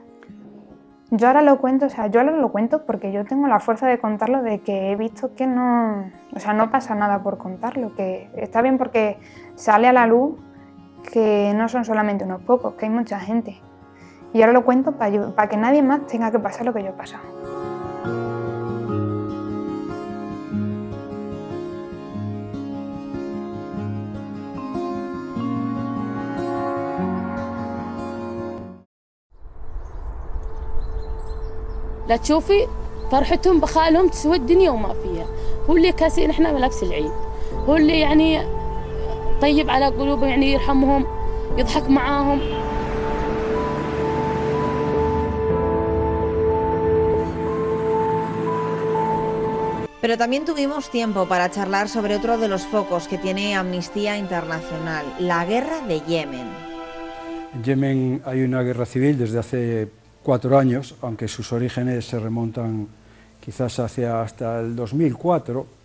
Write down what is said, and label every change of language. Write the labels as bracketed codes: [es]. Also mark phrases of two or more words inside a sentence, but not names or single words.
[es] Yo ahora lo cuento porque yo tengo la fuerza de contarlo, de que he visto que no pasa nada por contarlo, que está bien porque sale a la luz que no son solamente unos pocos, que hay mucha gente. Y ahora lo cuento para que nadie más tenga que pasar lo que yo he pasado. [ar] لا تشوفي فرحتهم بخالهم تسوى الدنيا وما فيها، هو اللي كاسين احنا ملابس العيد، هو اللي يعني طيب على قلوبهم، يعني يرحمهم يضحك معاهم. [es] Pero también tuvimos tiempo para charlar sobre otro de los focos que tiene Amnistía Internacional, la guerra de Yemen. En Yemen hay una guerra civil desde hace 4 años, aunque sus orígenes se remontan quizás hasta el 2004,